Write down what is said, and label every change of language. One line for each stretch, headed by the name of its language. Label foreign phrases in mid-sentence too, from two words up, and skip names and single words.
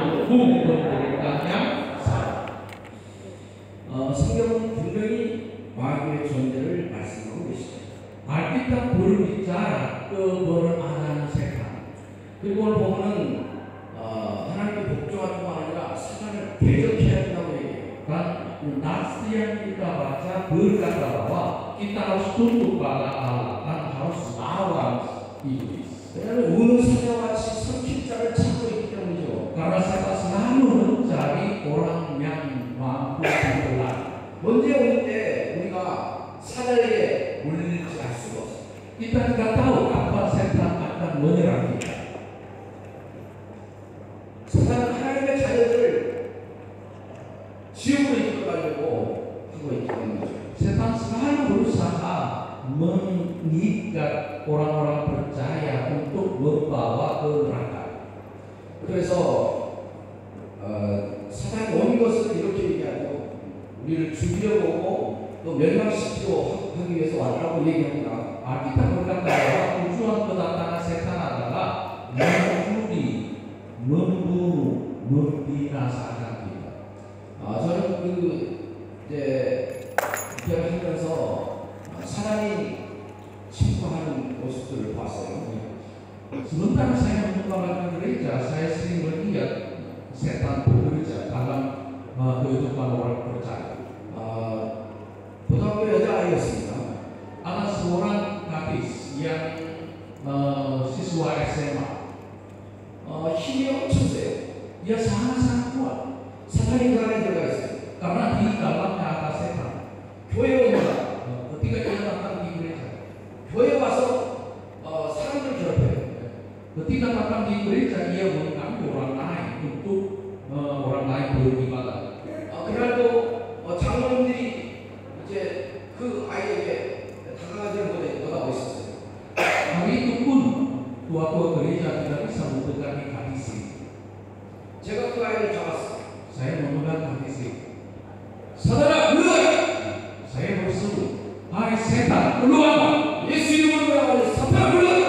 Indonesian: hukum pemberitaan yang salah.
Korean: 성경은 분명히 마귀의 존재를 말씀하고 계십니다.
Indonesian: Alkitab berbicara keberadaan setan.
Korean: 그리고 오늘 보면은 하나님께 복종할 뿐만 아니라 사단을 대적해야 된다고 얘기해요.
Indonesian: Dan nats yang kita baca berkata bahwa kita harus tunduk pada Allah dan harus lawan iblis.
Korean: 왜냐하면 우는 사자같이 삼킬 자를 찾고 있기 때문이죠.
Indonesian: Karena setan selalu mencari orang yang mampu dibelah.
Korean: 문제 올 때 우리가 사자에게 물릴지 알 수가 없어요.
Indonesian: Kita tidak tahu kapan setan akan menyerang kita.
Korean: 사단은 하나님의 자녀들을 지옥으로 이끌어가려고 하고 있기 때문이죠.
Indonesian: Setan selalu berusaha mengikat orang-orang percaya untuk membawa ke neraka.
Korean: 그래서 사단이 온 것을 이렇게 얘기하고 우리를 죽이려고 오고 또 멸망시키려고 하기 위해서 왔다고 얘기합니다.
Indonesian: Alkitab berkata bahwa tujuan kedatangan setan adalah mencuri, membunuh, membinasakan kita.
Korean: 저는 이제 기억하면서 사단이 침투하는 모습들을 봤어요.
Indonesian: Sementara saya mengembangkan gereja, saya sering melihat setan bekerja dalam kehidupan orang percaya.
Korean: 고등학교 여자아이였습니다.
Indonesian: Ada seorang gadis yang siswa SMA.
Korean: 힘이 엄청 세요.
Indonesian: Dia sangat kuat
Korean: 사탄이 그 안에 들어가 있어요.
Indonesian: karena di dalamnya ada setan.
Korean: 교회 옵니다.
Indonesian: Ketika dia datang di gereja,
Korean: 교회 와서 사람들 괴롭혀요.
Indonesian: ketika datang di gereja dia mengganggu orang lain untuk orang lain beribadah.
Korean: 그날도 장로님들이 이제 그 아이에게 다가가지 못하고 있었어요.
Indonesian: Hari itu pun tua-tua gereja tidak bisa mendekati gadis itu.
Korean: 제가 그 아이를 잡았어요.
Indonesian: Saya memegang gadis itu.
Korean: 사단아 물러가라!
Indonesian: Saya berseru, hai setan, keluar!
Korean: 예수 이름으로 나가라! 사탄아 물러가라!